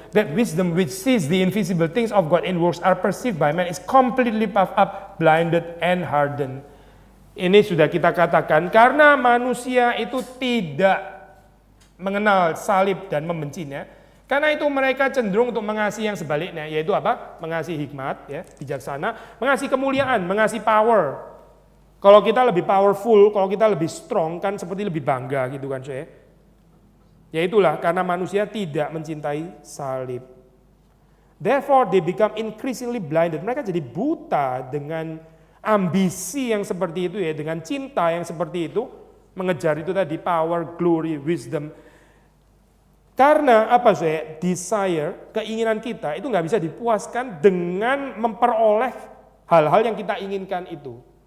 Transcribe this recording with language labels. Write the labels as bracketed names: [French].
[English] That wisdom which sees the invisible things of God in works are perceived by man is completely puffed up, blinded and hardened. [Indonesian] Ini sudah kita katakan karena manusia itu tidak mengenal salib dan membencinya, karena itu mereka cenderung untuk mengasihi yang sebaliknya, yaitu apa? Mengasihi hikmat, ya, bijaksana, mengasihi kemuliaan, mengasihi power. Kalau kita lebih powerful, kalau kita lebih strong, kan seperti lebih bangga gitu kan, saya. Ya itulah karena manusia tidak mencintai salib. [English] Therefore they become increasingly blinded. [Indonesian] Mereka jadi buta dengan ambisi yang seperti itu ya, dengan cinta yang seperti itu, mengejar itu tadi power, glory, wisdom. Karena apa saya? Desire, keinginan kita itu nggak bisa dipuaskan dengan memperoleh hal-hal yang kita inginkan itu.